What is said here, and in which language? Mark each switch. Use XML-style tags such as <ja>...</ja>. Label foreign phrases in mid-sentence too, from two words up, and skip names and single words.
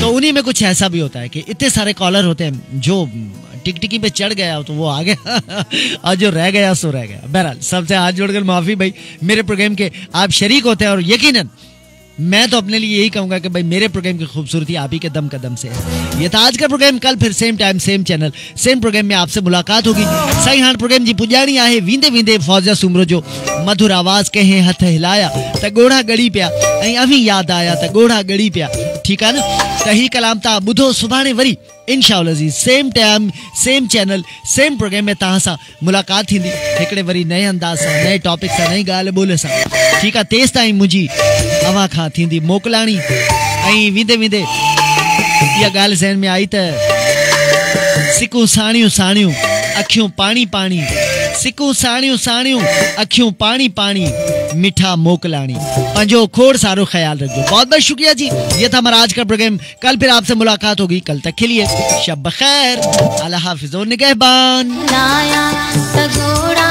<ur>تو انہیں میں کچھ ایسا بھی ہوتا ہے کہ اتنے سارے کالر ہوتے ہیں، جو ٹکٹکی پہ چڑھ گیا تو وہ آ گیا اور جو رہ گیا سو رہ گیا. بہرحال سب سے ہاتھ جوڑ کر معافی بھائی، میرے پروگرام کے آپ شریک ہوتے ہیں، اور یقیناً میں تو اپنے لیے یہی کہوں گا کہ بھائی میرے پروگرام کی خوبصورتی آپ ہی کے دم قدم سے ہے. یہ تھا آج کا پروگرام. کل پھر</ur> <en>same time same channel same program</en> <ur>میں آپ سے ملاقات ہوگی.</ur> <sd>सही हाण प्रोग्राम जी पुजाणी आहे वींदे वींदे फौजा सुमरो जो मधुर आवाज कहे हथ हिलाया त गोढ़ा गड़ी पिया ऐं अभी याद आया त गोढ़ा गड़ी पिया,</sd> <ur>ٹھیک ہے نا.</ur> <sd>त ही कलाम ता बुधो सुभाणे वरी इंशाअल्लाह जी</sd> <en>same time same channel same program</en> <sd>में तहां सां मुलाकात थींदी, हिकिड़े वरी नए अंदाज़ सां, नए टॉपिक सां, नई ॻाल्हि ॿोल सां, ठीकु आहे। तेसि ताईं मुंहिंजी अवां खां थींदी मोकिलाणी। ऐं वींदे वींदे इहा ॻाल्हि ज़हन में आई त सिकूं साणियूं साणियूं अखियूं पाणी पाणी, सिकूं साणियूं साणियूं अखियूं पाणी पाणी, मीठा मोकलानी। पंजो खोड़ सारो ख्याल रखो।</sd> <ur>بہت بہت شکریہ جی. یہ تھا ہمارا آج کا پروگرام۔ کل پھر آپ سے ملاقات ہوگی۔ کل تک کے لیے شب بخیر، اللہ حافظ اور نگہبان.</ur>